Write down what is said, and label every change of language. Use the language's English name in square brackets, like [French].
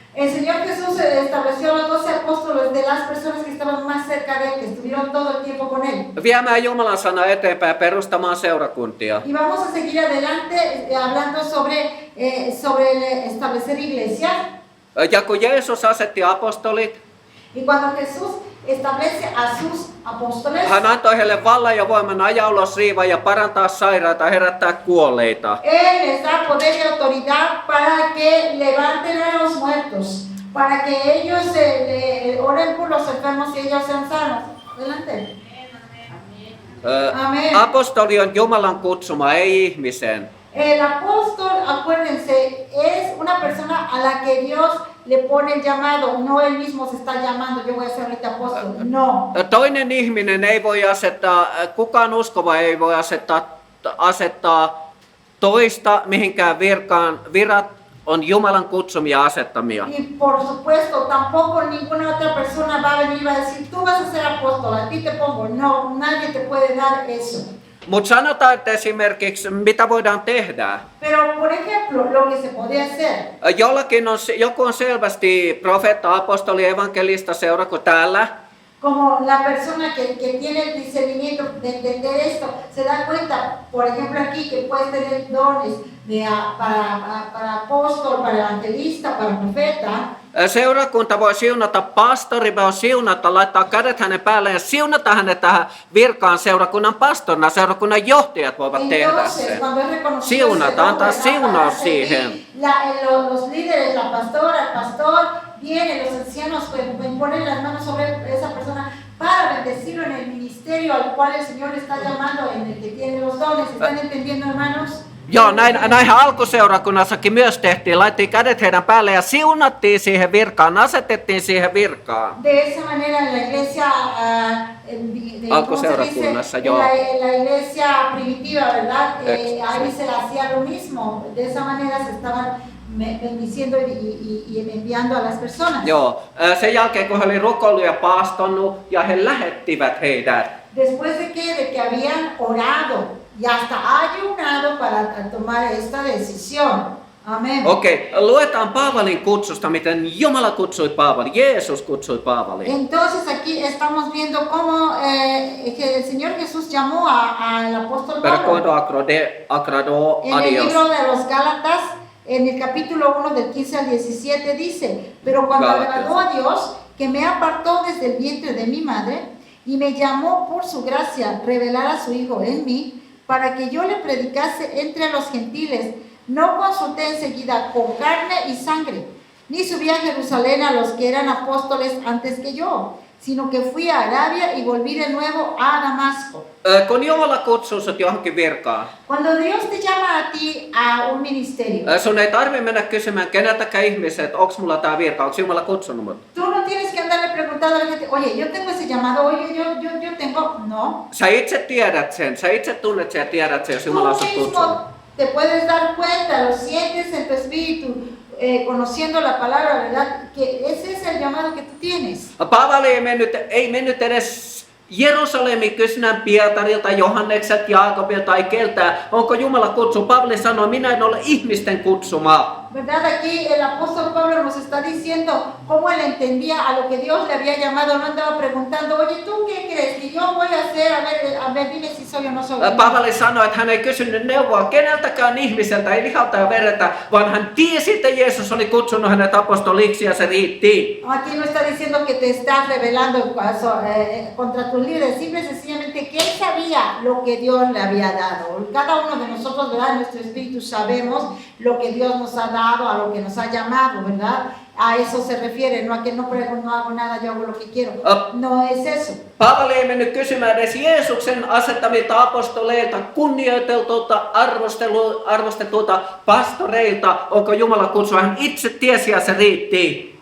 [Spanish] El Señor Jesús estableció los 12 apóstoles de las personas que estaban más cerca de él, que estuvieron todo el tiempo con él. [Finnish] Viemään Jumalan sana eteenpäin ja perustamaan seurakuntia. [Spanish] Y vamos a seguir adelante hablando sobre el establecer iglesias. [Finnish] Ja kun Jeesus asetti apostolit, [Spanish] Y cuando Jesús establece a sus apóstoles, [Finnish] hän antoi heille vallan ja voiman ajaa ulos riivaa ja parantaa sairaita, herättää kuolleita. [Spanish] Él les da poder y autoridad para que levanten a los muertos, para que ellos oren por los enfermos y ellos sean sanos. Adelante. Amén. [Finnish] Apostoli on Jumalan kutsuma, ei ihmisen. [Spanish] El apóstol, acuérdense, es una persona a la que Dios le pone el llamado, no él mismo se está llamando, yo voy a ser ahorita apóstol, no. [Finnish] Toinen ihminen ei voi asettaa, kukaan uskova ei voi asettaa toista mihinkään virkaan. Virat on Jumalan kutsumia asettamia. [Spanish] Y por supuesto, tampoco ninguna otra persona va a venir y va a decir, tú vas a ser apóstol, a ti te pongo. No, nadie te puede dar eso. [Finnish] Mutta sanotaan, että esimerkiksi mitä voidaan tehdä. [Spanish] Pero, por ejemplo, lo que se podía hacer. [Finnish] Joku on selvästi profeetta, apostoli, evankelista, seurako täällä. [Spanish] Como la persona que tiene el discernimiento de entender esto, se da cuenta, por ejemplo aquí, que puedes tener dones para apóstol, para evangelista, para profeta. [Finnish] Seurakunta voi siunata, pastori voi siunata, laittaa kädet hänen päälleen ja siunata hänet tähän virkaan seurakunnan pastorina. Seurakunnan johtajat voivat tehdä sen. Siunata, antaa siunaus siihen. [Spanish] Los líderes, la pastora, el pastor, vienen los ancianos, ponen las manos sobre esa persona para bendecirlo en el ministerio al cual el Señor está llamando, en el que tiene los dones. ¿Están entendiendo, hermanos? [Finnish] Joo, näin alkuseurakunnassakin myös tehtiin. Laitettiin kädet heidän päälle ja siunattiin siihen virkaan, asetettiin siihen virkaan. [Spanish] De esa manera en la iglesia, ¿cómo se [Finnish] Alkuseurakunnassa, [Spanish] dice? [Finnish] joo. [Spanish] En la iglesia primitiva, ¿verdad? Ahí se hacía lo mismo. De esa manera se estaban bendiciendo y enviando a las personas. [Finnish] Joo, sen jälkeen kun he oli rukoillut ja paastonnut ja he lähettivät heidät. [Spanish] Después de que habían orado y hasta ayunado para tomar esta decisión. Amén. [Finnish] Okei, luetaan Paavalin kutsusta, miten Jumala kutsui Paavalin, Jeesus kutsui Paavalin. [Spanish] Entonces aquí estamos viendo cómo que el Señor Jesús llamó al apóstol Pero Pablo. cuando agradó En a el Dios. libro de los Gálatas, en el capítulo 1 del 15 al 17 dice, pero cuando Gálatas. agradó a Dios, que me apartó desde el vientre de mi madre y me llamó por su gracia revelar a su Hijo en mí, para que yo le predicase entre los gentiles, no consulté enseguida con carne y sangre, ni subí a Jerusalén a los que eran apóstoles antes que yo, sino que fui a Arabia y volví de nuevo a Damasco. [Finnish] Kun Jumala kutsuu sut johonkin virkaan, [Spanish] Cuando Dios te llama a ti a un ministerio, [Finnish] sun ei tarvi mennä kysymään keneltäkään ihmiset, että onks mulla tää virka, onks Jumala kutsunut mut. [Spanish] tú no tienes que andarle preguntando a la gente, oye, yo tengo ese llamado, oye, yo tengo, no. [Finnish] Sä itse tiedät sen, sä itse tunnet sen ja tiedät sen, jos [Spanish] Tú [Finnish] Jumala on sut kutsunut. [Spanish] mismo te puedes dar cuenta, lo sientes en tu espíritu, conociendo la palabra, ¿verdad? Que ese es el llamado que tú tienes. [Finnish] Paavali ei mennyt edes Jerusalemin kysynään Pietarilta, Johannekselta, Jaakobilta tai keltään, onko Jumala kutsu. Paavali sanoi, minä en ole ihmisten kutsuma. [Spanish] ¿Verdad? Aquí el apóstol Pablo nos está diciendo cómo él entendía a lo que Dios le había llamado. No andaba preguntando, oye, ¿tú qué crees que yo voy a hacer? A ver, dime si soy o no soy. [Finnish] Paavali sanoi, että hän ei kysynyt neuvoa keneltäkään ihmiseltä, ei lihalta ja veretä, vaan hän tiesi, että Jeesus oli kutsunut hänet apostoliksi ja se riitti. [Spanish] Aquí no está diciendo que te estás revelando contra tus líderes, simple y sencillamente que él sabía lo que Dios le había dado. Cada uno de nosotros, ¿verdad? En nuestro espíritu sabemos lo que Dios nos ha dado, a lo que nos ha llamado, ¿verdad? A eso se refiere, no a que no hago nada, yo hago lo que quiero. No es eso. [Finnish] Paavali ei mennyt kysymään edes Jeesuksen asettamilta apostoleilta, kunnioiteltuilta, arvostetulta pastoreilta, onko Jumala kutsu. Hän itse tiesi ja se riitti.